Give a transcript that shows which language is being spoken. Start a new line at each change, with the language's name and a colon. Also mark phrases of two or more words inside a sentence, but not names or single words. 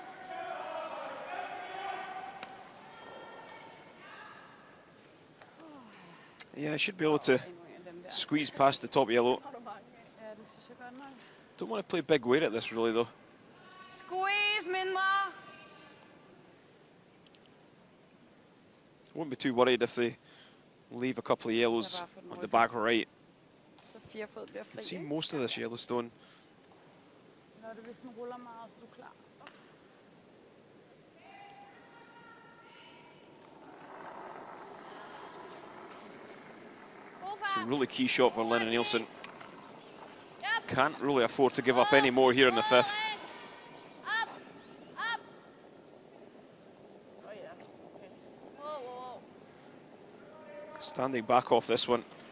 English: Yeah, I should be able to squeeze past the top yellow. Don't want to play big weight at this really though. Squeeze, mindre. Won't be too worried if they leave a couple of yellows on the back right.
Danish: Så 4 fod bliver
English: You
Danish: fri.
English: can see most of this yellow stone.
Danish: Når det hvis den ruller meget, så er du klar.
English: It's a really key shot for Lena Nielsen. Can't really afford to give up any more here in the fifth. Standing back off this one.